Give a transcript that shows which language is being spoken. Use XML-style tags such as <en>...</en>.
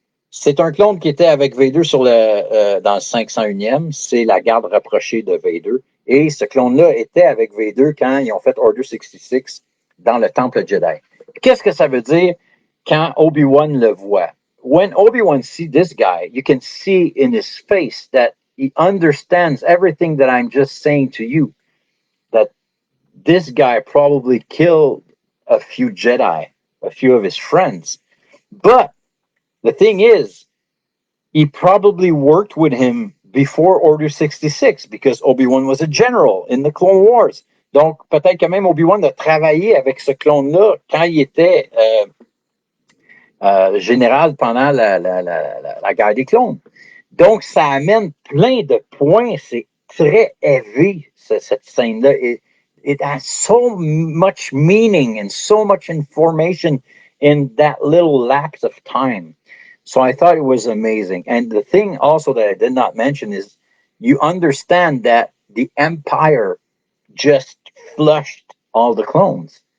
<fr>C'est un clone qui était avec Vader dans le 501e. C'est la garde rapprochée de Vader. Et ce clone-là était avec Vader quand ils ont fait Order 66 dans le temple Jedi. Qu'est-ce que ça veut dire quand Obi-Wan le voit?</fr> <en>When Obi-Wan sees this guy, you can see in his face that he understands everything that I'm just saying to you. That this guy probably killed a few Jedi, a few of his friends. But the thing is, he probably worked with him before Order 66 because Obi-Wan was a general in the Clone Wars.</en> <fr>Donc, peut-être que même Obi-Wan a travaillé avec ce clone-là quand il était général pendant la guerre des clones. Donc, ça amène plein de points. C'est très heavy, cette scène-là.</fr> <en>It has so much meaning and so much information in that little lapse of time. So I thought it was amazing. And the thing also that I did not mention is you understand that the Empire just flushed all the clones.</en>